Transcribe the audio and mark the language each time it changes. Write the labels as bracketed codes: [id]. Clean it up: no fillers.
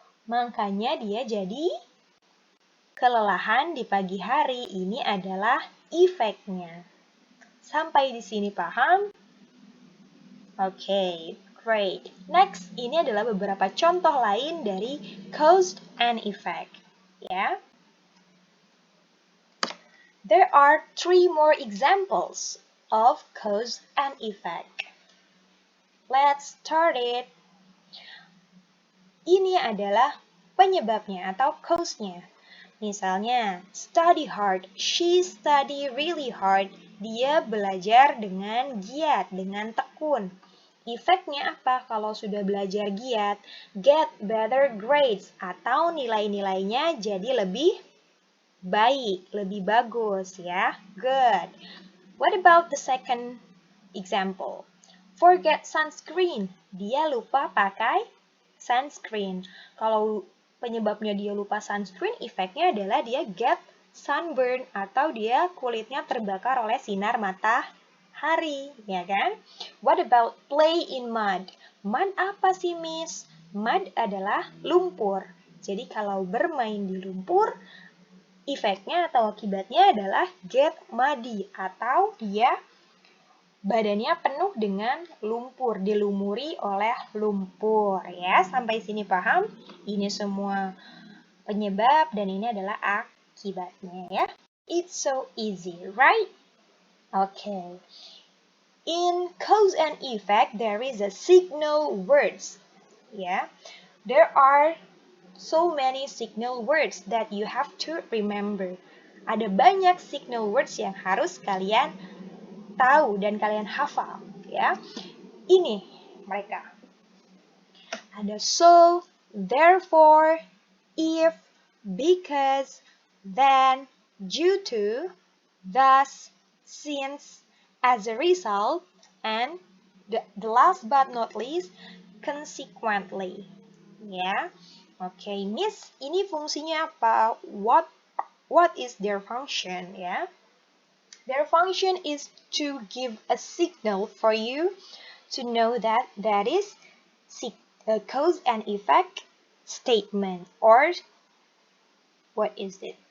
[id] Makanya dia jadi kelelahan di pagi hari. Ini adalah efeknya. Sampai di sini paham? Oke, Great. Next, ini adalah beberapa contoh lain dari cause and effect. Ya. [en] There are 3 more examples of cause and effect. Let's start it. [id] Ini adalah penyebabnya atau cause-nya. Misalnya, [en] study hard. She study really hard. [id] Dia belajar dengan giat, dengan tekun. Efeknya apa kalau sudah belajar giat? [en] Get better grades [id] atau nilai-nilainya jadi lebih baik, lebih bagus ya. [en] Good. What about the second example? Forget sunscreen. [id] Dia lupa pakai sunscreen. Kalau penyebabnya dia lupa sunscreen, efeknya adalah dia [en] get sunburn [id] atau dia kulitnya terbakar oleh sinar matahari, ya kan? [en] What about play in mud? Mud [id] apa sih, Miss? Mud adalah lumpur. Jadi kalau bermain di lumpur, efeknya atau akibatnya adalah [en] get muddy [id] atau dia badannya penuh dengan lumpur, dilumuri oleh lumpur ya. Sampai sini paham? Ini semua penyebab dan ini adalah akibatnya ya. [en] It's so easy, right? Okay. In cause and effect there is a signal words. Yeah. There are so many signal words that you have to remember. [id] Ada banyak signal words yang harus kalian tahu dan kalian hafal, ya. Ini mereka. Ada so, therefore, if, because, then, due to, thus, since, as a result, [en] and the last but not least, [id] consequently. Ya. Oke, Miss, ini fungsinya apa? [en] What is their function, ya? Their function is to give a signal for you to know that that is a cause and effect statement, or what is it?